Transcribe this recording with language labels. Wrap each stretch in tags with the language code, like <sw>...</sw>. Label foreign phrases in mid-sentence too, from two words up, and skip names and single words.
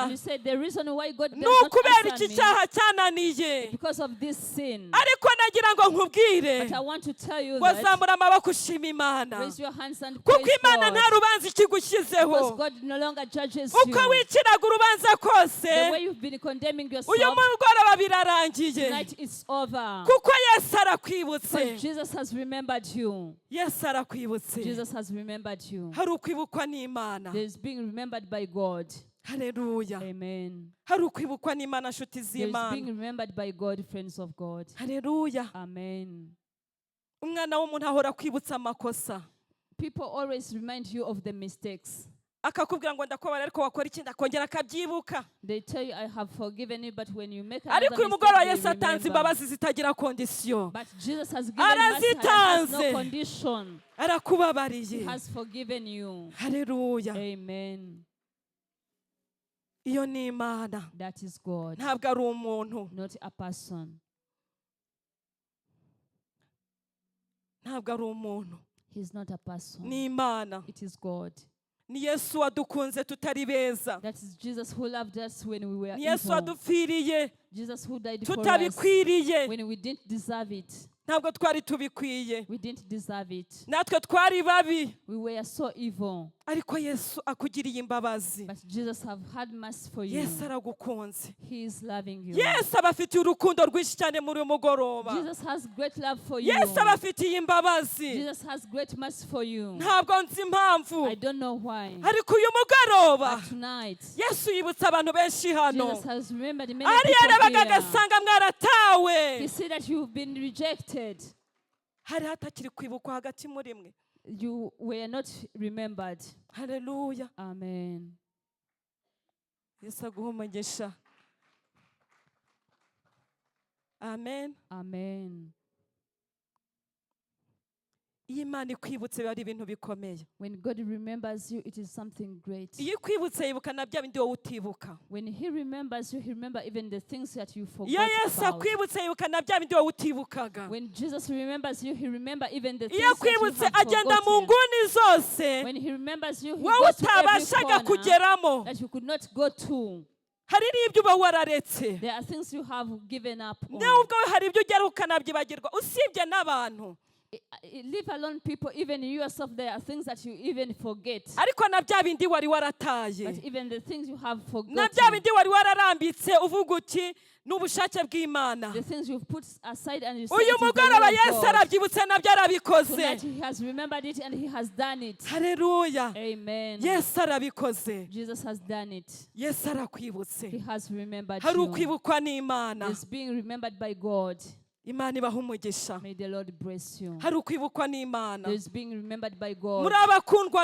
<en>And you said the reason why God does</en> <rw>ni</rw> <en>not</en> <rw>ukubera</rw> <en>answer</en> <rw>iki</rw> <en>me</en> <rw>cyaha cyananiye.</rw> <en>because of this sin.</en> <rw>Ariko nagira ngo nkubwire</rw> <en>But I want to tell you</en> <rw>ngo</rw> <en>that</en> <rw>zamura amaboko ushima Imana,</rw> <en>raise your hands and</en> <rw>kuko</rw> <en>praise</en> <rw>Imana nta</rw> <en>God.</en> <rw>rubanza ikigushyizeho.</rw> <en>Because God no longer judges you.</en> <rw>Uko wiciraga urubanza kose,</rw> <en>The way you've been condemning</en> <rw>uyu</rw> <en>yourself,</en> <rw>mugoroba birarangiye,</rw> <en>tonight it's over.</en> <rw>kuko Yesu arakwibutse.</rw> <en>Because Jesus has remembered you.</en> <rw>Yesu arakwibutse.</rw> <en>Jesus has remembered you.</en> <rw>Hari ukwibukwa n'Imana.</rw> <en>There is being remembered by God.</en> <rw>Haleluya.</rw> <en>Amen.</en> <rw>Hari ukwibukwa n'Imana, nshuti</rw> <en>There is being</en> <rw>z'Imana.</rw> <en>remembered by God, friends of God.</en> <rw>Haleluya.</rw> <en>Amen.</en> <rw>Umwana w'umuntu ahora kwibutsa amakosa,</rw> <en>People always remind you of the mistakes.</en> <rw>akakubwira ngo ndakubabara, ariko wakora ikindi akongera akabyibuka.</rw> <en>They tell you, I have forgiven you, but when you make</en> <rw>Ariko</rw> <en>another</en> <rw>uyu mugoroba</rw> <en>mistake,</en> <rw>Yesu</rw> <en>they</en> <rw>atanze</rw> <en>remember.</en> <rw>imbabazi zitagira kondisiyo,</rw> <en>But Jesus has given mercy, has no</en> <rw>arazitanze,</rw> <en>condition. He</en> <rw>arakubabariye.</rw> <en>has forgiven you.</en> <rw>Haleluya.</rw> <en>Amen.</en> <rw>Iyo ni Imana,</rw> <en>That is God,</en> <rw>ntabwo ari umuntu,</rw> <en>not a person.</en> <rw>ntabwo ari umuntu,</rw> <en>He's not a person.</en> <rw>ni Imana.</rw> <en>It is God.</en> <rw>Ni Yesu wadukunze tutari beza,</rw> <en>That is Jesus who loved us when we were</en> <rw>ni Yesu</rw> <en>evil.</en> <rw>wadupfiriye</rw> <en>Jesus who died for us</en> <rw>tutabikwiriye,</rw> <en>when we didn't deserve it.</en> <rw>ntabwo twari tubikwiye,</rw> <en>We didn't deserve it.</en> <rw>natwe twari babi,</rw> <en>We were so evil.</en> <rw>ariko Yesu akugiriye imbabazi.</rw> <en>But Jesus have had mercy for you.</en> <rw>Yesu aragukunze,</rw> <en>He is loving you.</en> <rw>Yesu abafitiye urukundo rwinshi cyane muri uyu mugoroba,</rw> <en>Jesus has great love for you.</en> <rw>Yesu abafitiye imbabazi.</rw> <en>Jesus has great mercy for you.</en> <rw>Ntabwo nzi impamvu,</rw> <en>I don't know why.</en> <rw>ariko uyu mugoroba</rw> <en>But tonight,</en> <rw>Yesu yibutsa abantu benshi hano,</rw> <en>Jesus has remembered many</en> <rw>ari</rw> <en>people</en> <rw>yarabaga</rw> <en>here.</en> <rw>agasanga mwaratawe,</rw> <en>He said that you've been rejected.</en> <rw>hari hatakiri kwibukwa hagati muri mwe.</rw> <en>You were not remembered.</en> <rw>Haleluya.</rw> <en>Amen.</en> <rw>Yesu aguhe umugisha. Amen.</rw> <en>Amen.</en> <rw>Iyo Imana ikwibutse biba ari ibintu bikomeye.</rw> <en>When God remembers you, it is something great.</en> <rw>Iyo ikwibutse yibuka na bya bindi wowe utibuka.</rw> <en>When He remembers you, He remembers even the things that you forgot</en> <rw>Iyo Yesu</rw> <en>about.</en> <rw>akwibutse yibuka na bya bindi wowe utibukaga.</rw> <en>When Jesus remembers you, He remembers even the things</en> <rw>Iyo</rw> <en>that you</en> <rw>akwibutse</rw> <en>have</en> <rw>agenda mu</rw> <en>forgotten.</en> <rw>nguni zose</rw> <en>When He remembers you, He</en> <rw>wowe</rw> <en>goes to every</en> <rw>utabashaga</rw> <en>corner</en> <rw>kugeramo.</rw> <en>that you could not go to.</en> <rw>Hari n'ibyo uba wararetse.</rw> <en>There are things you have given up on.</en> <rw>Nawe ubwawe hari ibyo ugera ukanabyibagirwa, usibye n'abantu.</rw> <en>Leave alone people, even you yourself, there are things that you even forget.</en> <rw>Ariko na bya bindi wari warataye,</rw> <en>But even the things you have</en> <rw>na</rw> <en>forgotten,</en> <rw>bya bindi wari wararambitse uvuga uti n'ubushake bw'Imana,</rw> <en>the things you've put aside and you say</en> <rw>uyu</rw> <en>it is the</en> <rw>mugoroba</rw> <en>will of</en> <rw>Yesu</rw> <en>God.</en> <rw>arabyibutse nabyo arabikoze.</rw> <en>Tonight He has remembered it and He has done it.</en> <rw>Haleluya.</rw> <en>Amen.</en> <rw>Yesu arabikoze.</rw> <en>Jesus has done it.</en> <rw>Yesu arakwibutse.</rw> <en>He has remembered</en> <rw>Hari</rw> <en>you.</en> <rw>ukwibukwa n'Imana.</rw> <en>It's being remembered by God.</en> <rw>Imana ibaha umugisha.</rw> <en>May the Lord bless you.</en> <rw>Hari ukwibukwa n'Imana.</rw> <en>It's being remembered by God.</en> <rw>Muri abakundwa</rw>